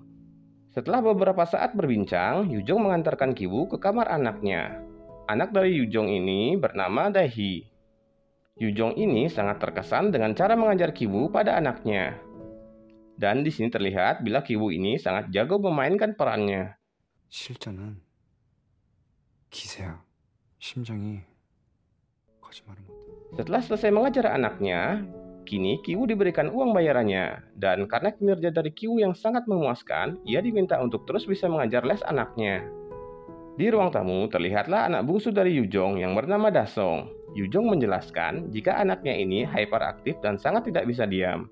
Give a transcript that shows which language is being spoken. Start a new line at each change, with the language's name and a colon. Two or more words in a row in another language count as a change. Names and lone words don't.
Indonesian: Setelah beberapa saat berbincang, Yujong mengantarkan Kiwoo ke kamar anaknya. Anak dari Yujong ini bernama Daehi. Yujong ini sangat terkesan dengan cara mengajar Kiwoo pada anaknya. Dan di sini terlihat bila Kiwoo ini sangat jago memainkan perannya.
Korean: 실전은 기세야. 심장이 거짓말을 못해.
Indonesian: Setelah selesai mengajar anaknya, kini Kiwoo diberikan uang bayarannya, dan karena kinerja dari Kiwoo yang sangat memuaskan, ia diminta untuk terus bisa mengajar les anaknya. Di ruang tamu, terlihatlah anak bungsu dari Yujong yang bernama Dasong. Yujong menjelaskan jika anaknya ini hyperaktif dan sangat tidak bisa diam.